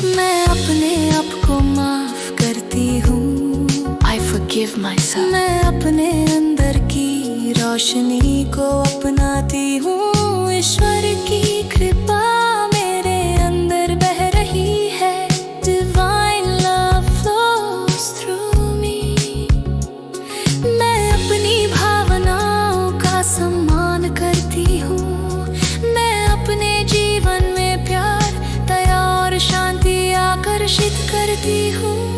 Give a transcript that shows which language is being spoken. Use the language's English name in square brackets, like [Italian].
[Hindi] मैं अपने आप को माफ करती हूँ। [English] I forgive myself। [Hindi] मैं अपने अंदर की रोशनी को अपनाती हूँ। ईश्वर की कृपा मेरे अंदर बह रही है। [English] Divine love flows through me। [Hindi] मैं अपनी भावनाओं का सम्मान करती हूँ। मैं अपने जीवन में प्यार, दया और शांति आकर्षित करती हूँ।